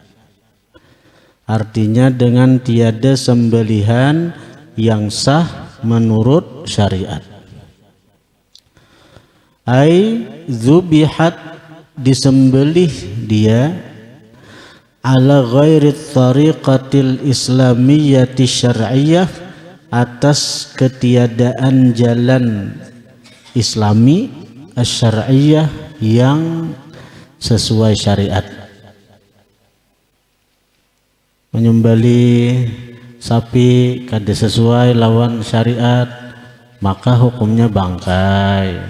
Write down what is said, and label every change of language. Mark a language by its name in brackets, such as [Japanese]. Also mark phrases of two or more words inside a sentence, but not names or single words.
[Indonesian] Artinya dengan tiada sembelihan yang sah menurut syariat. [Arabic] أي ذبحت, [Indonesian] disembelih dia, [Arabic] على غير الطريقة الإسلامية الشرعية, [Indonesian] atas ketiadaan jalan islami asy-syar'iyyah yang sesuai syariat. [Banjar] Menyembelih sapi kada sesuai lawan syariat, maka hukumnya bangkai.